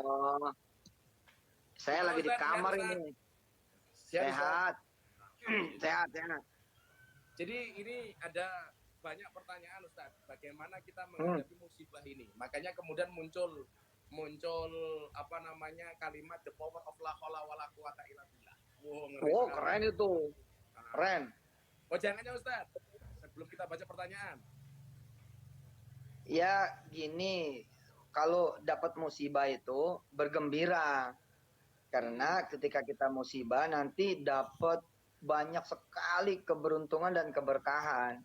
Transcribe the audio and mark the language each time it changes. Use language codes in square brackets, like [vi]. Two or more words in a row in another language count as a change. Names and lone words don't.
[id] Allah. Saya Gimana lagi di Ustaz? Sehat kamar Ustaz? ini. Sehat Ustaz? Sehat. Alhamdulillah. Sehat, sehat. Jadi ini ada banyak pertanyaan Ustaz, bagaimana kita Hmm. menghadapi musibah ini. Makanya kemudian muncul muncul apa namanya kalimat [en] the power of [ar] لا حول ولا قوة إلا بالله. [id] Wow, ngeri Oh, sekali. keren itu. Nah. Keren. Oh jangan ya Ustaz, sebelum kita baca pertanyaan. Ya, gini. Kalau dapat musibah itu bergembira. Karena ketika kita musibah nanti dapat banyak sekali keberuntungan dan keberkahan.